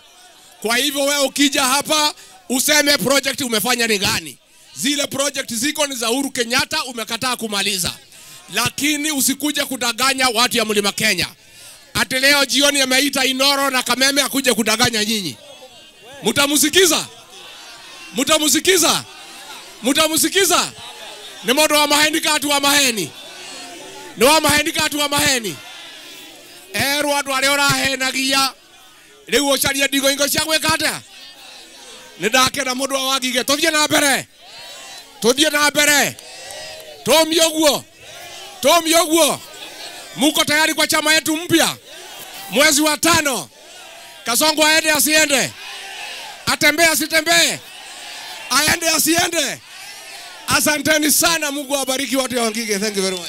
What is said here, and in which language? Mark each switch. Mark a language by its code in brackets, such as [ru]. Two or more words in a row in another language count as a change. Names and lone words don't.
[sw] Kwa hivyo wewe ukija hapa useme project umefanya ni gani. Zile project ziko ni za Uhuru Kenyatta, umekataa kumaliza. Lakini usikuje kudanganya watu ya Mlima Kenya. Ati leo jioni ameita Inoro na Kameme akuje kudanganya nyinyi. Mutamusikiza? Mutamusikiza? Mutamusikiza? [ki] Ni modo wa maheni katu wa maheni. Ni wa maheni katu wa maheni. Watu wale orahenagia. Leo ucaria ndigo ingo cia gwikata. Nindake na modo wa wagige. Tuthie na mbere. Tuthie na mbere. Tomie uguo. Tomie uguo. [sw] Muko tayari kwa chama yetu mpya? Mwezi wa 5. Kasongo aende asiende? Atembee asitembee? Aende asiende? Asanteni sana, Mungu awabariki watu wa Wangige. [en] Thank you very much.